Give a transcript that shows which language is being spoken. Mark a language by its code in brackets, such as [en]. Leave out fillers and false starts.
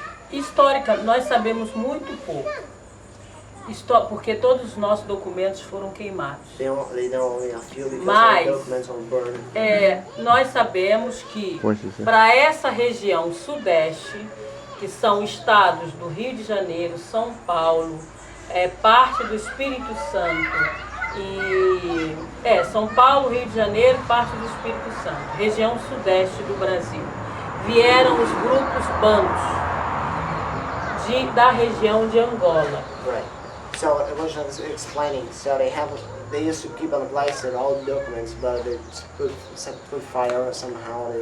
[pt] Histórica, nós sabemos muito pouco. Porque todos os nossos documentos foram queimados. [en] They know only a few because [pt] Mas- [en] the documents are burned. [pt] Nós sabemos que [en] What's she say? [pt] para essa região sudeste, que são estados do Rio de Janeiro, São Paulo, parte do Espírito Santo e São Paulo, Rio de Janeiro, parte do Espírito Santo, região sudeste do Brasil, vieram os grupos bandos da região de Angola. [en] Right. So I was just explaining. So they used to keep on place all the documents, but they put fire somehow.